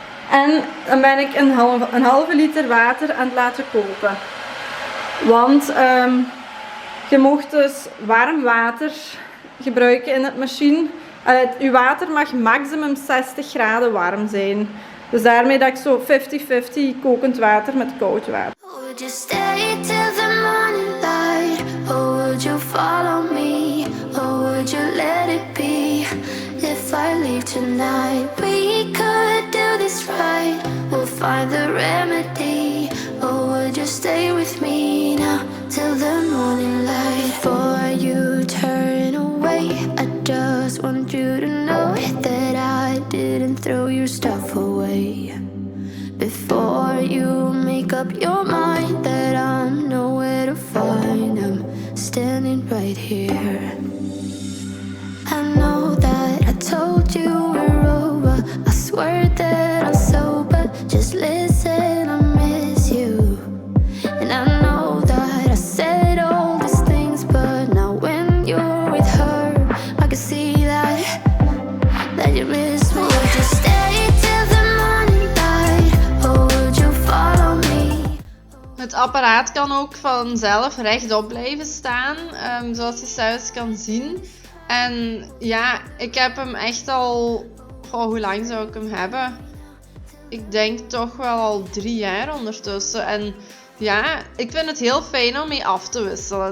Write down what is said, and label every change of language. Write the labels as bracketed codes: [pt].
[nl] En dan ben ik een halve liter water aan het laten koken. Want je mag dus warm water gebruiken in het machine. Je water mag maximum 60 graden warm zijn. Dus daarmee dat ik zo 50-50 kokend water met koud water. [en] Would you stay till the morning light? Or would you follow me? Or would you let it be? If I leave tonight, we could do this right. We'll find the remedy. Or would you stay with me now till the morning light? Before you turn away, I just want you to know that I didn't throw your stuff away. Before you make up your mind that I'm nowhere to find, I'm standing right here. I know that I told you we're over. I swear that I'm sober. Just listen, I miss you. And I know that I said all these things, but now when you're with her, I can see that you miss me. Would you stay till the morning light, or would you follow me? [nl] Het apparaat kan ook vanzelf rechtop blijven staan, zoals je zelfs kan zien. En ja, ik heb hem echt al... hoe lang zou ik hem hebben? Ik denk toch wel al 3 jaar ondertussen. En ja, ik vind het heel fijn om mee af te wisselen.